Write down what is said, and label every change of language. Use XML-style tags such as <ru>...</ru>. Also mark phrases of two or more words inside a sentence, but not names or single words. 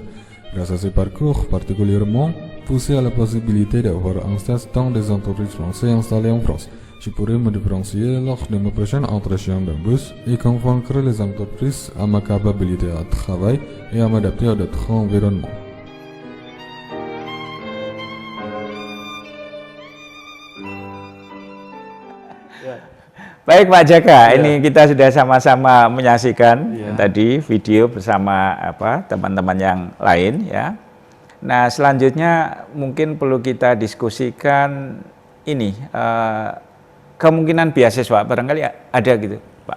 <fr>Grâce à ce parcours particulièrement poussé à la possibilité d'avoir un stage dans des entreprises françaises installées en France, je pourrais me différencier lors de mes prochains entretiens d'embauche et convaincre les entreprises à ma capacité à travail et à m'adapter à d'autres environnements.</fr> <id>Baik Pak Jaka, ini kita sudah sama-sama menyaksikan tadi video bersama teman-teman yang lain ya. Nah selanjutnya mungkin perlu kita diskusikan ini kemungkinan beasiswa barangkali ada gitu Pak.</id>